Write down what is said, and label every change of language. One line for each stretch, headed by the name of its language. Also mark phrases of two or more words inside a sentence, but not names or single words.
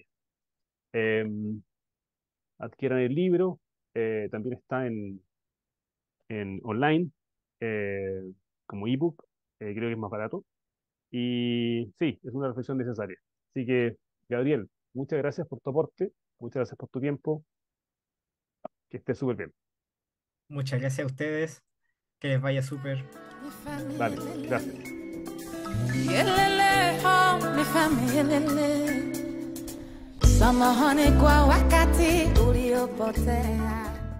Spanish: Eh, Adquieran el libro, también está en online, eh, como ebook, creo que es más barato, y sí, es una reflexión necesaria. Así que, Gabriel, muchas gracias por tu aporte, muchas gracias por tu tiempo, que estés súper bien. Muchas gracias a ustedes, que les vaya súper. Mi familia, Vale, gracias.
Swahili: yelele, oh,
Spanish: mi familia,
Swahili: sama honey kwa wakati uliopotea.